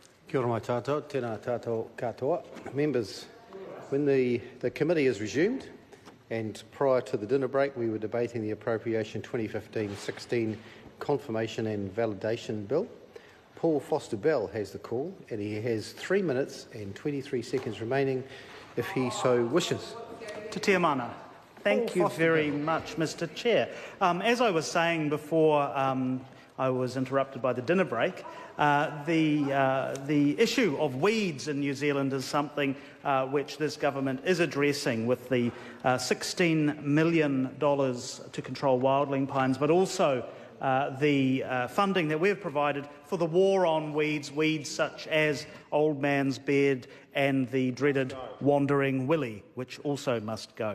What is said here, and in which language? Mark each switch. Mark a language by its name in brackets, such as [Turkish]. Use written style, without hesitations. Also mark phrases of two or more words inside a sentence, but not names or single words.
[Māori] Kia ora mai tātou, tēnā tātou katoa. [English] Members, when the committee is resumed, and prior to the dinner break we were debating the Appropriation 2015-16 Confirmation and Validation Bill. Paul Foster-Bell has the call, and he has 3 minutes and 23 seconds remaining if he so wishes. [Māori] Te tia mana. [English] Thank you very much, Mr. Chair. As I was saying before I was interrupted by the dinner break, the issue of weeds in New Zealand is something which this government is addressing with the $16 million to control wildling pines, but also the funding that we've provided for the war on weeds, weeds such as old man's beard and the dreaded wandering willy, which also must go.